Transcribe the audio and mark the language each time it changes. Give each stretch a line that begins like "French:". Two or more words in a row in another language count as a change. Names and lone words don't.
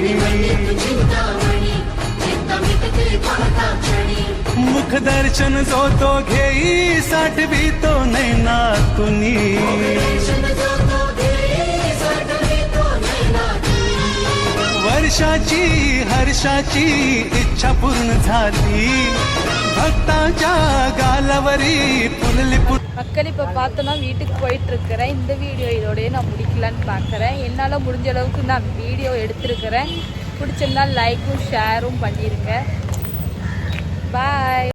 Marathi: मुख दर्शन जो तो घेई साठवी तो नैनातुनी. वर्षाची हर्षाची इच्छा पूर्ण झाली, भक्ताच्या गालावरी पुलली.
Tamil: மக்கள் இப்போ பார்த்தோன்னா வீட்டுக்கு போயிட்டுருக்கிறேன். இந்த வீடியோ இதோடய நான் முடிக்கலான்னு பார்க்குறேன். என்னால் முடிஞ்ச அளவுக்கு நான் வீடியோ எடுத்துருக்கிறேன். பிடிச்சிருந்தால் லைக்கும் ஷேரும் பண்ணிடுங்க. பாய்.